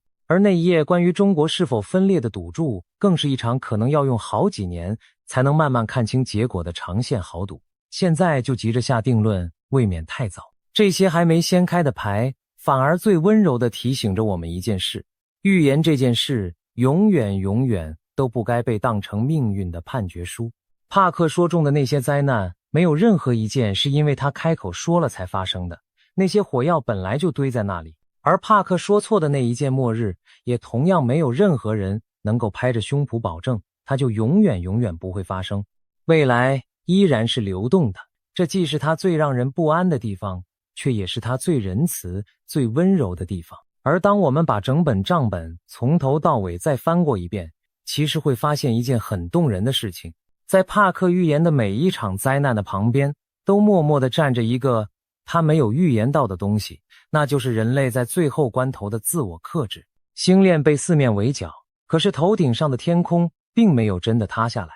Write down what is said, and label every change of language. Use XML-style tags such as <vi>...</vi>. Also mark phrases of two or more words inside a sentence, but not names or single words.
<zh>而那一夜關於中國是否分裂的賭注，更是一場可能要用好幾年才能慢慢看清結果的長線豪賭。現在就急着下定論，未免太早。這些還沒掀開的牌，反而最溫柔地提醒着我們一件事：預言這件事，永遠都不該被當成命運的判決書。帕克說中的那些災難，沒有任何一件是因為他開口說了才發生的，那些火藥本來就堆在那裡。而帕克說錯的那一件末日，也同樣沒有任何人能夠拍着胸脯保證，它就永遠不會發生。未來依然是流動的，這既是它最讓人不安的地方，卻也是它最仁慈、最溫柔的地方。而當我們把整本賬本從頭到尾再翻過一遍，其實會發現一件很動人的事情。在帕克預言的每一場災難的旁邊，都默默地站着一個他沒有預言到的東西，那就是人類在最後關頭的自我克制。星鏈被四面圍剿，可是頭頂上的天空並沒有真的塌下來。</zh>